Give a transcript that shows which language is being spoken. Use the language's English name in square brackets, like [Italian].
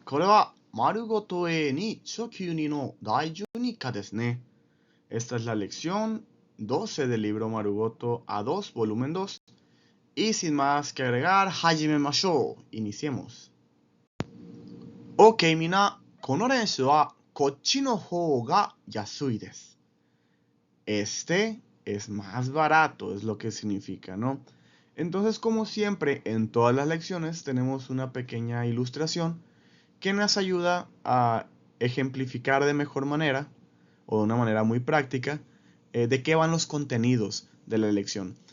[Japanese] これは丸ごと A に初級2の第12課ですね。 [Spanish] Esta es la lección 12 del libro Marugoto A2, volumen 2. Y sin más que agregar, [Japanese] hajimemashou. [Spanish] Iniciemos. Ok, mina. [Japanese] この練習はこっちの方が安いです。 [Spanish] Este es más barato, es lo que significa, ¿no? Entonces, como siempre, en todas las lecciones tenemos una pequeña ilustración que nos ayuda a ejemplificar de mejor manera o de una manera muy práctica de qué van los contenidos de la lección.